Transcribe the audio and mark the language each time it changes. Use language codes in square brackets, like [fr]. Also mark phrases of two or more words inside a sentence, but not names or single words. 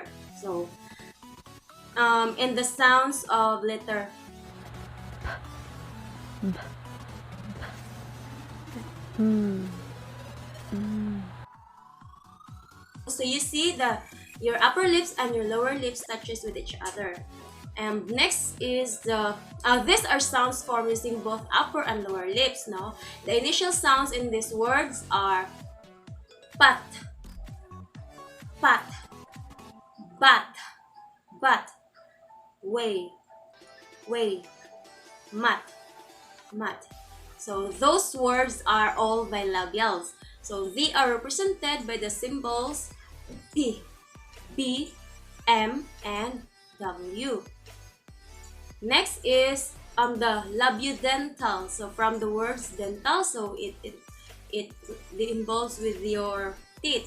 [en] So in the sounds of letter so you see your upper lips and your lower lips touches with each other. And next is these are sounds formed using both upper and lower lips. No, the initial sounds in these words are pat, pat, bat, bat, way, mat, mat. So those words are all bilabials. So they are represented by the symbols P, B, M, and W. Next is the labiodental. So from the words dental, so it involves with your teeth.